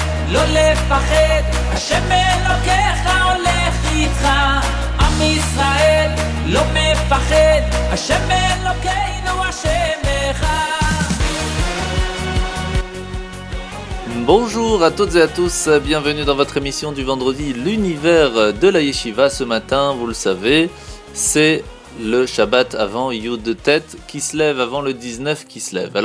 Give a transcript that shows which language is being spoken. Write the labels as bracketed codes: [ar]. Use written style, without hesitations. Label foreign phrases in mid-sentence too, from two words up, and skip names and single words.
[he] לא לפחד, השם אלוקיך הולך איתך. עם ישראל לא מפחד, השם אלוקינו השם אחד. [fr] Bonjour à toutes et à tous, bienvenue dans votre émission du vendredi, l'univers de la Yeshiva. Ce matin, vous le savez, c'est le Shabbat avant [he] יוד טית [fr] qui se lève, avant le 19 qui se lève.